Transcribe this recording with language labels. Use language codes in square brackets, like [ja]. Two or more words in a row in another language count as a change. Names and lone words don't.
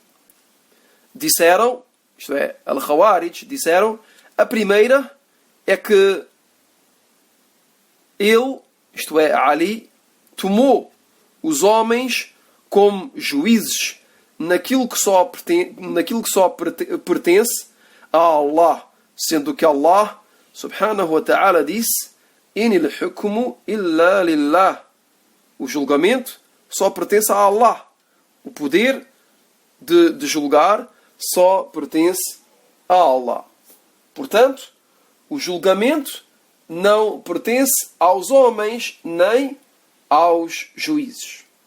[pt] Disseram, isto é, Al-Khawarij disseram, a primeira é que ele, isto é, Ali, tomou os homens como juízes naquilo que só pertence a Allah, sendo que Allah, [ar] سبحانه وتعالى, [pt] disse [ar] إن الحكم إلا لله. [pt] O julgamento só pertence a Allah. O poder de julgar só pertence a Allah. Portanto, o julgamento não pertence aos homens nem aos juízes.